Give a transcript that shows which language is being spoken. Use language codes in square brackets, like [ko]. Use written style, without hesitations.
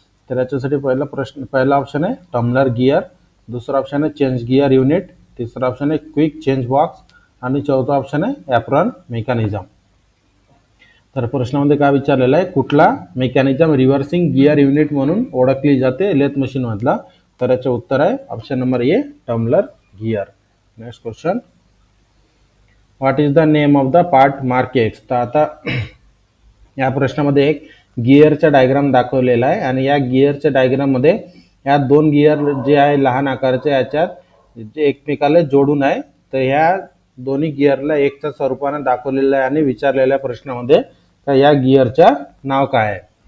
[mr] तर याच्यासाठी पहिला ऑप्शन आहे टम्बलर गिअर, दुसरा ऑप्शन आहे चेंज गिअर युनिट, तिसरा ऑप्शन आहे क्विक चेंज बॉक्स आणि चौथा ऑप्शन आहे ॲप्रॉन मेकॅनिझम. तर प्रश्नामध्ये काय विचारलेलं आहे, कुठला मेकॅनिझम रिव्हर्सिंग गिअर युनिट म्हणून ओळखली जाते लेथ मशीन मधला. तर याचे उत्तर आहे option number A tumbler gear. [en] Next question, what is the name of the part mark X. [mr] तर आता या प्रश्नामध्ये एक गिअरचा डायग्राम दाखवलेला आहे आणि या गिअरच्या डायग्राममध्ये या दोन गिअर जे आहे लहान आकाराचे याच्यात जे एकमेकाला जोडून आहे. तर ह्या दोन्ही गिअरला एकच्या स्वरूपाने दाखवलेलं आहे आणि विचारलेल्या प्रश्नामध्ये या गिअरच्या नाव काय आहे.